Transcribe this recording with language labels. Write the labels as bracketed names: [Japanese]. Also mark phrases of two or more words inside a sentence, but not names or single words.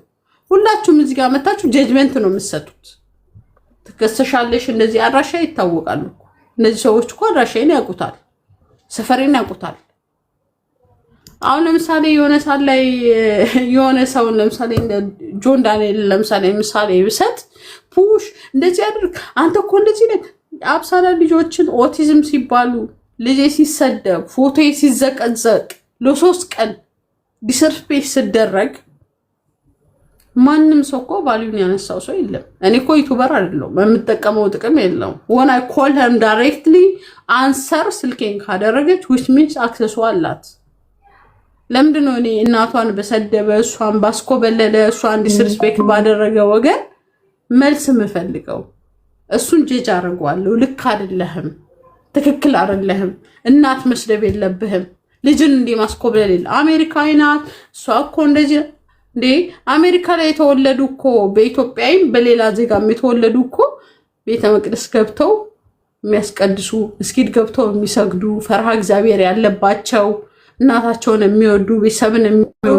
[Amharic] ሁላችሁም እዚህ ጋር መታችሁ ጀጅመንት ነው የምትሰጡት። ትከሰሻለሽ እንደዚህ አድራሻ ይታወቃሉ። እነዚህ ሰዎች እኮ አድራሻዬን ያውቁታል፣ ሰፈሬን ያውቁታል። አሁን ለምሳሌ የሆነ ሳል ላይ የሆነ ሰው ለምሳሌ እንደ ጆን ዳንኤል ለምሳሌ ምሳሌ ብሰጥ ፑሽ እንደዚህ አድርግ አንተ እኮ እንደዚህ ነህ። አብሳላ ልጆችን ኦቲዝም ሲባሉ ልጄ ሲሰደብ ፎቶ ሲዘቀዘቅ ለ3 ቀን ዲስርስፔክት ሲደረግ ማንም ሰው እኮ ቫልዩን ያነሳው ሰው የለም። እኔ እኮ ዩቲዩበር አይደለሁም፣ የምጠቀመው ጥቅም የለውም። [English] when I call him directly answer [Amharic] ስልኬን ካደረገች [English] which means access [Amharic] አላት። ለምንድን ነው እኔ እናቷን በሰደበ እሷን ባስኮበለለ እሷን ዲስሪስፔክት ባደረገ ወገን መልስ የምፈልገው? እሱን ጀጅ አደርገዋለሁ። ልክ አይደለህም፣ ትክክል አይደለህም፣ እናት መስደብ የለብህም፣ ልጅን እንዲህ ማስኮበለል የለ። አሜሪካዊ ናት እሷ እኮ እንደዚህ እንዴ። አሜሪካ ላይ የተወለዱ እኮ በኢትዮጵያም በሌላ ዜጋም የተወለዱ እኮ ቤተ መቅደስ ገብተው የሚያስቀድሱ መስጊድ ገብተው የሚሰግዱ ፈርሃ እግዚአብሔር ያለባቸው እናታቸውን የሚወዱ ቤተሰብን የሚወዱ